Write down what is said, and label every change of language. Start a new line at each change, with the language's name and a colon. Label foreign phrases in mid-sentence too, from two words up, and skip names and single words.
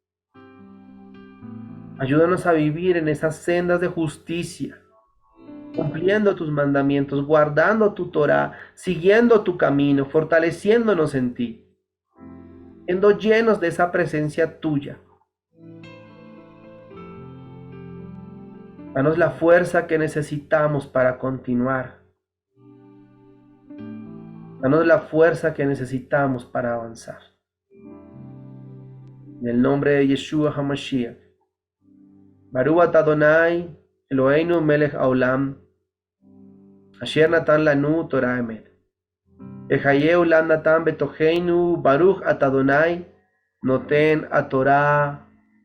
Spanish: Ayúdanos a vivir en esas sendas de justicia, cumpliendo tus mandamientos, guardando tu Torah, siguiendo tu camino, fortaleciéndonos en ti, siendo llenos de esa presencia tuya. Danos la fuerza que necesitamos para continuar. Danos la fuerza que necesitamos para avanzar. En el nombre de Yeshua HaMashiach.
Hebrew: ברוך אתה אדוני, אלוהינו מלך העולם, אשר נתן לנו תורה אמת. וחיי עולם נתן בתוכנו, ברוך אתה אדוני, נותן התורה.